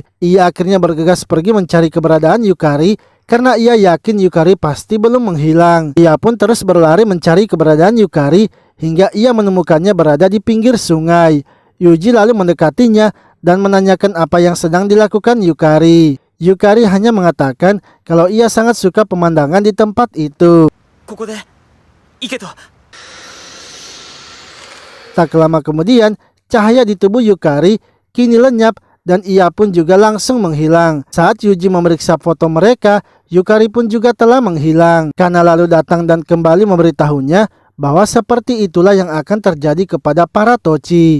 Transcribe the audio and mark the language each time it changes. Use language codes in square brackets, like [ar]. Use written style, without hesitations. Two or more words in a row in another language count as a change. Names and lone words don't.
[id] Ia akhirnya bergegas pergi mencari keberadaan Yukari karena ia yakin Yukari pasti belum menghilang. Ia pun terus berlari mencari keberadaan Yukari hingga ia menemukannya berada di pinggir sungai. Yuji lalu mendekatinya dan menanyakan apa yang sedang dilakukan Yukari. Yukari hanya mengatakan kalau ia sangat suka pemandangan di tempat itu. [ja] ここで、池と。 [id] Tak lama kemudian, cahaya di tubuh Yukari kini lenyap dan ia pun juga langsung menghilang. Saat Yuji memeriksa foto mereka, Yukari pun juga telah menghilang. Kana lalu datang dan kembali memberitahunya bahwa seperti itulah yang akan terjadi kepada para Tochi.